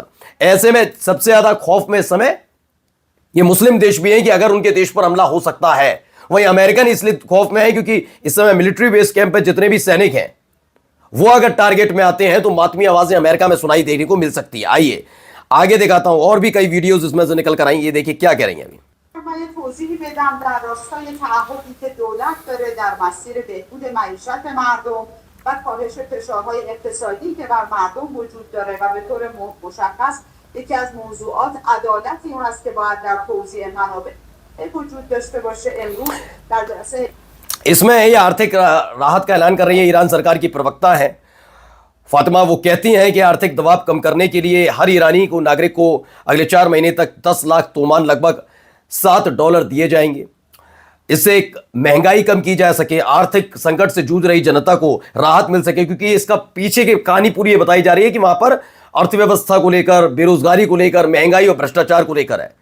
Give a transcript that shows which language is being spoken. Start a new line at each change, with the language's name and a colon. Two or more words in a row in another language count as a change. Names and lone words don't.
Hindi: ऐसे में सबसे ज्यादा खौफ में इस समय ये मुस्लिम देश भी हैं कि अगर उनके देश पर हमला हो सकता है। वहीं अमेरिकन इसलिए खौफ में है क्योंकि इस समय
English: military base camp
Hindi: पे जितने भी सैनिक हैं वो अगर टारगेट में आते हैं तो मातमी आवाजें अमेरिका में सुनाई देने को मिल सकती है। आइए आगे दिखाता हूं, और भी कई वीडियोस इसमें से निकल कर आई। ये देखिए क्या कह रही हैं अभी।
Persian: من یه توضیحی بدم در راستای تعهدی که دولت داره در مسیر بهبود معیشت مردم و کاهش فشارهای اقتصادی که بر مردم وجود داره و به طور مشخص یکی از موضوعات عدالتی هست که باید در توزیع منابع وجود داشته باشه. امروز در جلسه
Hindi: इसमें ये आर्थिक राहत का ऐलान कर रही है ईरान सरकार की प्रवक्ता है फातिमा। वो कहती हैं कि आर्थिक दबाव कम करने के लिए हर ईरानी को, नागरिक को अगले 4 महीने तक 10 लाख तोमान, लगभग $7 दिए जाएंगे। इससे एक महंगाई कम की जा सके, आर्थिक संकट से जूझ रही जनता को राहत मिल सके, क्योंकि इसका पीछे की कहानी पूरी ये बताई जा रही है कि वहां पर अर्थव्यवस्था को लेकर, बेरोजगारी को लेकर, महंगाई और भ्रष्टाचार को लेकर है।